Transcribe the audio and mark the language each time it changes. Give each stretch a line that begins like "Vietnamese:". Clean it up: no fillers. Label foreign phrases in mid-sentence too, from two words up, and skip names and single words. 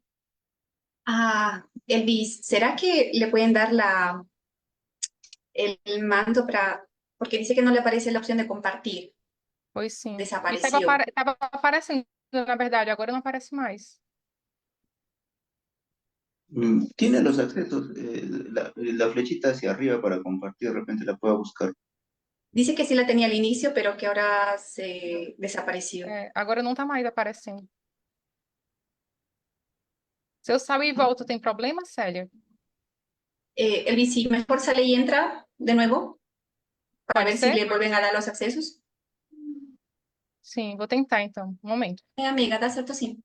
Spanish: Ah, Elvis, ¿será que le pueden dar el mando para... Porque dice que no le aparece la opción de compartir.
Portuguese: Pois sim. E
Spanish: Desapareció.
Portuguese: tava aparecendo, na verdade, agora não aparece mais.
Spanish: Tiene los accesos, la flechita hacia arriba para compartir, de repente la pueda buscar. Dice que sí la tenía al inicio, pero que ahora se desapareció.
Portuguese: Agora não tá mais aparecendo. Se eu sair e volto, tem problema, Célia?
Spanish: Elvis, si mejor sale y entra de nuevo para
Portuguese: Pode
Spanish: ver si
Portuguese: ser?
Spanish: le vuelven a dar los accesos.
Portuguese: Sim, vou tentar então. Um momento, Amiga, dá certo sim.